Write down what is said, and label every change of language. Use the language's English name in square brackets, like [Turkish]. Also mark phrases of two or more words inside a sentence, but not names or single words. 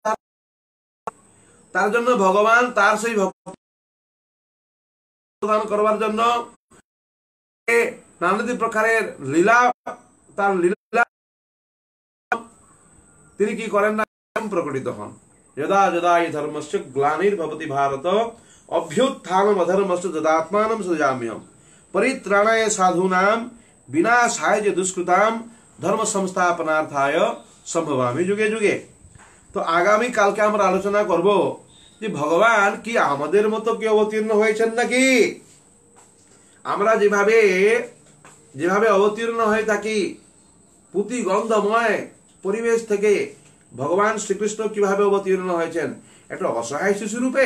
[Bangla] তার জন্য ভগবান তার সেই ভক্ত প্রদান করবার জন্য নানাদি প্রকারের লীলা, তার লীলা তিনি কি করেন না, প্রকটিত হন। [Sanskrit] যদা যদা ই ধর্মস্য গ্লানির্ভবতি ভারত অভ্যুত্থানম অধর্মস্য তদাত্মানম সৃজাম্যহম পরিত্রাণায় সাধূনাম বিনাশায় চ দুষ্কৃতাম ধর্ম সংস্থাপনার্থায় সম্ভবামি যুগে যুগে। [Bangla] তো আগামী কালকে আমরা আলোচনা করব যে ভগবান কি আমাদের মতো কি অবতীর্ণ হয়েছেন নাকি। আমরা যেভাবে অবতীর্ণ হয়ে থাকি পুঁতি গন্ধময় পরিবেশ থেকে, ভগবান শ্রীকৃষ্ণ কিভাবে অবতীর্ণ হয়েছেন একটা অসহায় শিশু রূপে।